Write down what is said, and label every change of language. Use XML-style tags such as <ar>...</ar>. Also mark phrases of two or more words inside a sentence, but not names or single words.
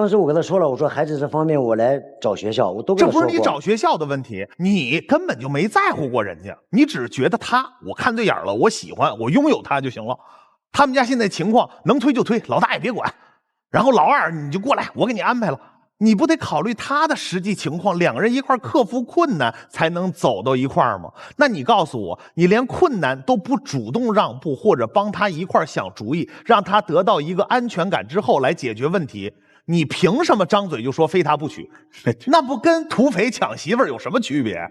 <zh>当时我跟他说了，我说孩子这方面我来找学校，我都跟他说过。这不是你找学校的问题，你根本就没在乎过人家，你只觉得他，我看对眼了，我喜欢，我拥有他就行了。他们家现在情况能推就推，老大也别管，然后老二你就过来，我给你安排了。你不得考虑他的實際情況，兩個人一塊克服困難才能走到一塊嗎？那你告訴我，你連困難都不主動讓步，或者幫他一塊想主意，讓他得到一個安全感之後來解決問題，你憑什麼張嘴就說非他不娶？那不跟土匪搶媳婦有什麼區別？</zh>